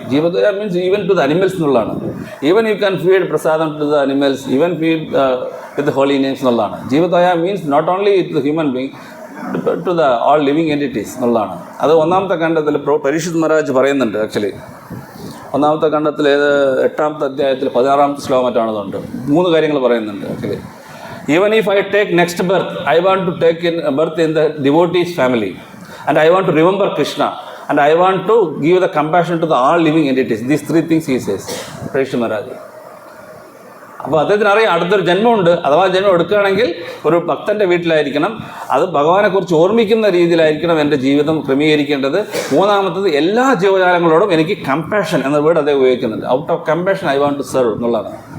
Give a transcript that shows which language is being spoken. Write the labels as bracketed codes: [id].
[en] ജീവതോയ means even to the animals [ml] എന്നുള്ളതാണ്. [en] Even you can feed prasadam to the animals, even feed with holy names എന്നുള്ളതാണ്. ജീവതോയ means not only to human being to the all living entities [ml] എന്നുള്ളതാണ്. അത് ഒന്നാമത്തെ ഖണ്ഡത്തിൽ പരീക്ഷിത് മഹാരാജ് പറയുന്നുണ്ട്. Actually ഒന്നാമത്തെ ഖണ്ഡത്തിൽ 8ാമത്തെ അധ്യായത്തിൽ 16ാമത്തെ ശ്ലോകം മറ്റാണതുണ്ട്. 3 കാര്യങ്ങൾ പറയുന്നുണ്ട്. [en] Actually even if I take next birth, I want to take in birth in the devotees family, and I want to remember Krishna, and I want to give the compassion to the all living entities. These 3 things he says, Parikshit Maharaj. [ml] അപ്പോൾ അദ്ദേഹത്തിന് അറിയാം അടുത്തൊരു ജന്മമുണ്ട്. അഥവാ ജന്മം എടുക്കുകയാണെങ്കിൽ ഒരു ഭക്തൻ്റെ വീട്ടിലായിരിക്കണം, അത് ഭഗവാനെക്കുറിച്ച് ഓർമ്മിക്കുന്ന രീതിയിലായിരിക്കണം എൻ്റെ ജീവിതം ക്രമീകരിക്കേണ്ടത്. 3ാമത്തത് എല്ലാ ജീവജാലങ്ങളോടും എനിക്ക് കമ്പാഷൻ എന്ന വേർഡ് അദ്ദേഹം ഉപയോഗിക്കുന്നുണ്ട്. [en] out of compassion I want to serve [ml] എന്നുള്ളതാണ്.